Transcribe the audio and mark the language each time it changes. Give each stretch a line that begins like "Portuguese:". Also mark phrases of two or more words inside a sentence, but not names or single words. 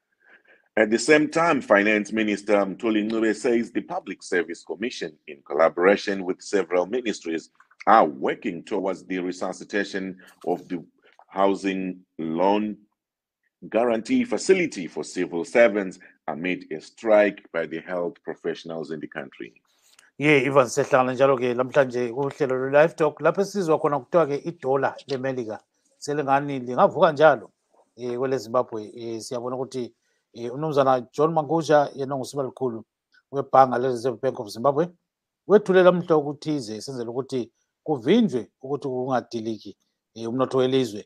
English: At the same time, Finance Minister Mthuli Ncube says the Public Service Commission, in collaboration with several ministries, are working towards the resuscitation of the housing loan guarantee facility for civil servants amid a strike by the health professionals in the country.
North Ndebele: Ivan sehlangana njalo-ke namhlanje kuhlelo lwe-live talk lapho esizwa khona kuthiwa-ke idola le-Melika selingani lingavuka njalo kwele Zimbabwe. Siyabona ukuthi umnumzana John Mangundla yena ngusiba likhulu webhanga le-Reserve Bank of Zimbabwe wethulela umhla okuthize esenzela ukuthi kuvinjwe ukuthi kungadiliki umnotho welizwe.